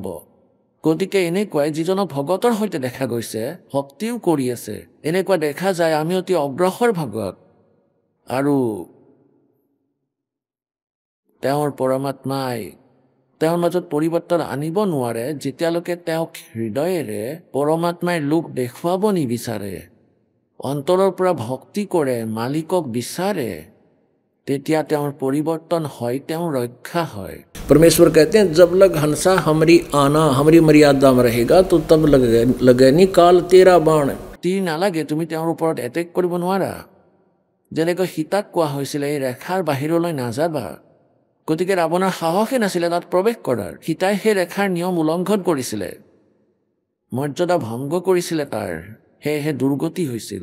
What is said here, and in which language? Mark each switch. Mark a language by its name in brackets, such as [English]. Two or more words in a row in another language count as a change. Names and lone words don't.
[Assamese] গতিকে এনেকুৱাই যিজনক ভগতৰ সৈতে দেখা গৈছে, ভক্তিও কৰি আছে, এনেকুৱা দেখা যায় আমি অতি অগ্ৰসৰ ভাগত, আৰু তেওঁৰ পৰমাত্মাই তেওঁৰ মাজত পৰিৱৰ্তন আনিব নোৱাৰে যেতিয়ালৈকে তেওঁক হৃদয়েৰে পৰমাত্মাই লোক দেখুৱাব নিবিচাৰে, অন্তৰৰ পৰা ভক্তি কৰে, মালিকক বিচাৰে, তেতিয়া তেওঁৰ পৰিৱৰ্তন হয়, তেওঁৰ ৰক্ষা হয়। [Hindi] परमेश्वर कहते हैं जब लग हंसा हमारी आना हमारी मर्यादा में रहेगा तो तब लगे नी काल तेरा बाण। [Assamese] তীৰ নালাগে, তুমি তেওঁৰ ওপৰত এটেক কৰিব নোৱাৰা। যেনেকৈ সীতাক কোৱা হৈছিলে এই ৰেখাৰ বাহিৰলৈ নাযাবা, গতিকে ৰাৱণৰ সাহসে নাছিলে তাত প্ৰৱেশ কৰাৰ। সীতাই সেই ৰেখাৰ নিয়ম উলংঘন কৰিছিলে, মৰ্যাদা ভংগ কৰিছিলে তাৰ, সেয়েহে দুৰ্গতি হৈছিল।